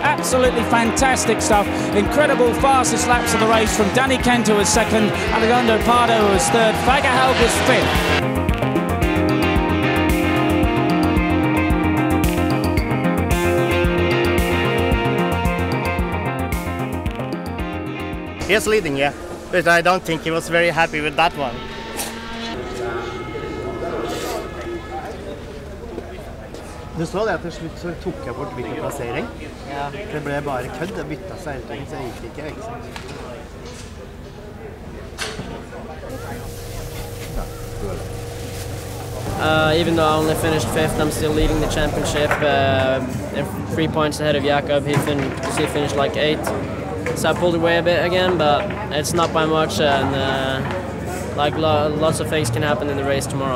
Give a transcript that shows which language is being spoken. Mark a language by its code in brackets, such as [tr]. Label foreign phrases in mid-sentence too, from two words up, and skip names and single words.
[en] Absolutely fantastic stuff. Incredible fastest laps of the race from Danny Kent, who was 2nd, Alejandro Pardo, who was 3rd, Fagerhaug was 5th. He's leading, yeah, but I don't think he was very happy with that one. [no] Du så det, til slutt så tok jeg bort hvilken plassering. Ja. Det ble bare kødd, det byttet seg ut, så gikk det ikke sant? [en] Even though I only finished 5th, I'm still leading the championship. 3 points ahead of Jakub. He finished like 8th. So I pulled away a bit again, but it's not by much, and lots of things can happen in the race tomorrow.